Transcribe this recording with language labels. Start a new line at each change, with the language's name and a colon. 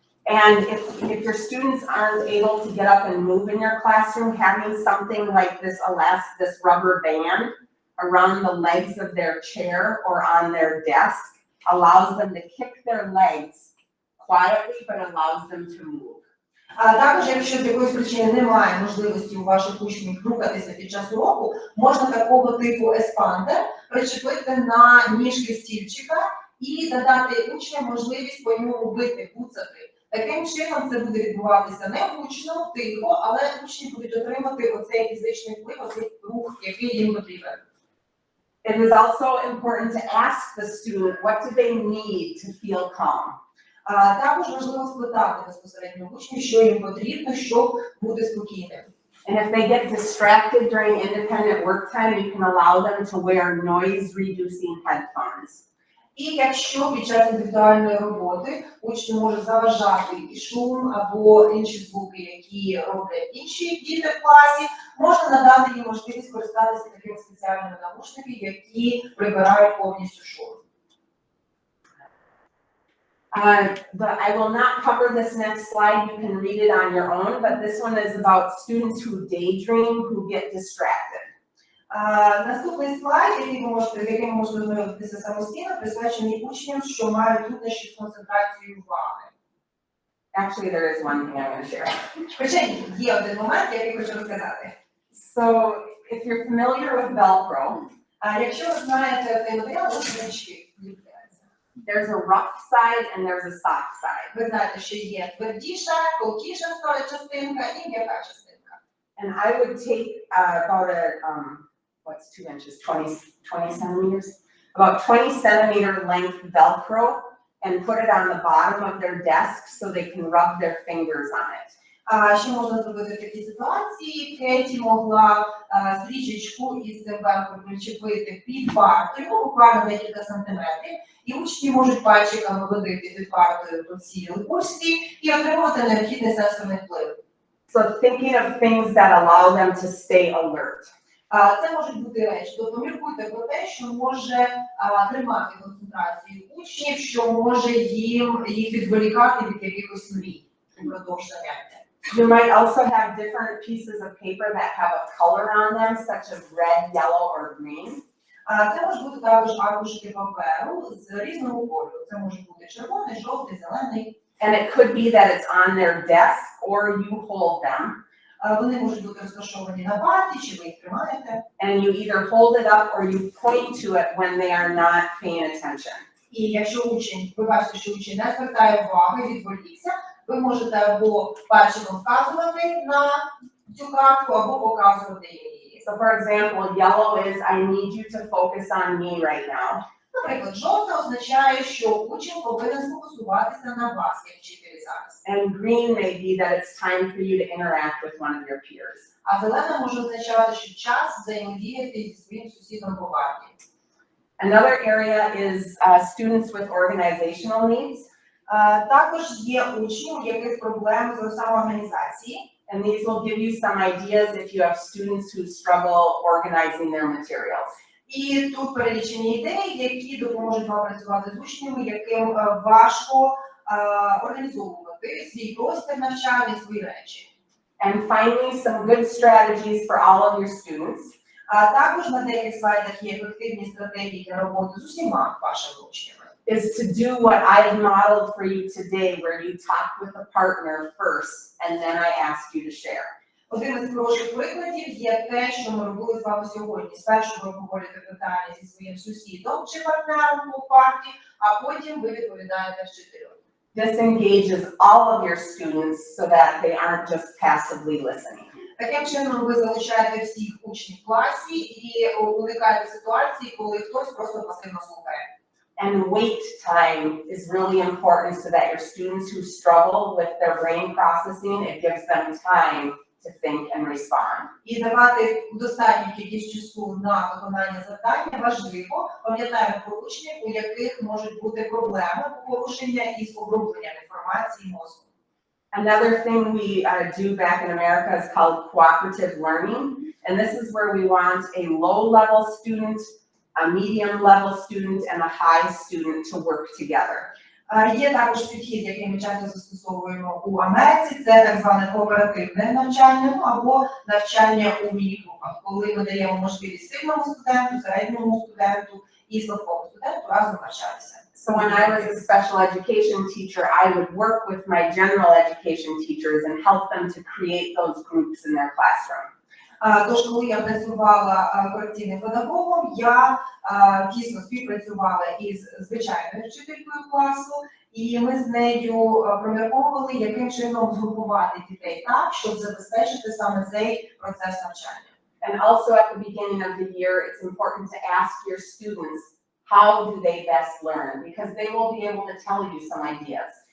English: And if your students aren't able to get up and move in your classroom, having something like this rubber band around the legs of their chair or on their desk allows them to kick their legs quietly, but allows them to move.
Ukrainian: А також, якщо з якоїсь причини немає можливості у ваших учнів рухатися під час уроку, можна такого типу еспандер причепити на ніжки стільчика і надати учням можливість по ньому бити, буцати. Таким чином це буде відбуватися не гучно, тихо, але учні будуть отримати оцей фізичний вплив, оцей рух, який їм потрібен.
English: It is also important to ask the student what do they need to feel calm.
Ukrainian: Також важливо спитати безпосередньо учнів, що їм потрібно, щоб бути спокійним.
English: And if they get distracted during independent work time, you can allow them to wear noise-reducing headphones.
Ukrainian: І якщо під час індивідуальної роботи учню може заважати і шум або інші звуки, які роблять інші діти в класі, можна надати їм можливість користатися такими спеціальними навушниками, які прибирають повністю шум.
English: I will not cover this next slide, you can read it on your own, but this one is about students who daydream, who get distracted.
Ukrainian: Наступний слайд, який можна ознайомитися самостійно, присвячений учням, що мають труднощі з концентрацією уваги.
English: Actually, there is one thing I'm going to share.
Ukrainian: Хоча є один момент, який хочу розказати.
English: So, if you're familiar with Velcro,
Ukrainian: Якщо ви знаєте цей матеріал, ось ручки.
English: there's a rough side and there's a soft side.
Ukrainian: Ви знаєте, що є твердіша, тонкіша частинка і м'яка частинка.
English: And I would take about a, what's 2 inches, 20 centimeters? About 20 centimeter length Velcro and put it on the bottom of their desk so they can rub their fingers on it.
Ukrainian: Що можна зробити в такій ситуації? Кеті могла стрічечку із цим велкром причепити під партою, буквально декілька сантиметрів, і учні можуть пальчиками водити під партою по цій ручці і отримувати необхідний сенсорний вплив.
English: So thinking of things that allow them to stay alert.
Ukrainian: Це можуть бути речі. Тобто міркуйте про те, що може тримати концентрацію учнів, що може їх відволікати від якихось мрій впродовж заняття.
English: You might also have different pieces of paper that have a color on them, such as red, yellow, or green.
Ukrainian: Це може бути також аркушики паперу з різного кольору. Це може бути червоний, жовтий, зелений.
English: And it could be that it's on their desk or you hold them.
Ukrainian: Вони можуть бути розташовані на парті, чи ви їх тримаєте.
English: And you either hold it up or you point to it when they are not paying attention.
Ukrainian: І якщо учень, ви бачите, що учень не звертає уваги, відволікся, ви можете або пальчиком вказувати на цю картку, або показувати її.
English: So for example, yellow is I need you to focus on me right now.
Ukrainian: Наприклад, жовта означає, що учень повинен сфокусуватися на вас, як вчителі зараз.
English: And green may be that it's time for you to interact with one of your peers.
Ukrainian: А зелена може означати, що час взаємодіяти зі своїм сусідом по парті.
English: Another area is students with organizational needs.
Ukrainian: Також є учні, у яких проблеми з самоорганізації.
English: And these will give you some ideas if you have students who struggle organizing their materials.
Ukrainian: І тут перелічені ідеї, які допоможуть вам працювати з учнями, яким важко організовувати свій простір навчання, свої речі.
English: And finally, some good strategies for all of your students.
Ukrainian: Також на деяких слайдах є ефективні стратегії для роботи з усіма вашими учнями.
English: Is to do what I've modeled for you today, where you talk with a partner first, and then I ask you to share.
Ukrainian: Один із хороших прикладів є те, що ми робили з вами сьогодні. Спершу ви обговорюєте питання зі своїм сусідом чи партнером по парті, а потім ви відповідаєте вчителю.
English: This engages all of your students so that they aren't just passively listening.
Ukrainian: Таким чином ви залучаєте всіх учнів в класі і уникаєте ситуації, коли хтось просто пасивно слухає.
English: And wait time is really important so that your students who struggle with their brain processing, it gives them time to think and respond.
Ukrainian: І давати достатню кількість часу на виконання завдання важливо. Пам'ятаємо про учнів, у яких можуть бути проблеми порушення із обробленням інформації мозку.
English: Another thing we do back in America is called cooperative learning. And this is where we want a low-level student, a medium-level student, and a high student to work together.
Ukrainian: Є також підхід, який ми часто застосовуємо у Америці, це так зване кооперативне навчання або навчання у міні-групах, коли ми даємо можливість сильному студенту, середньому студенту і слабкому студенту разом навчатися.
English: So when I was a special education teacher, I would work with my general education teachers and help them to create those groups in their classroom.
Ukrainian: Тож, коли я працювала корекційним педагогом, я дійсно співпрацювала із звичайною вчителькою класу, і ми з нею промірковували, яким чином згрупувати дітей так, щоб забезпечити саме цей процес навчання.
English: And also at the beginning of the year, it's important to ask your students, how do they best learn? Because they will be able to tell you some ideas.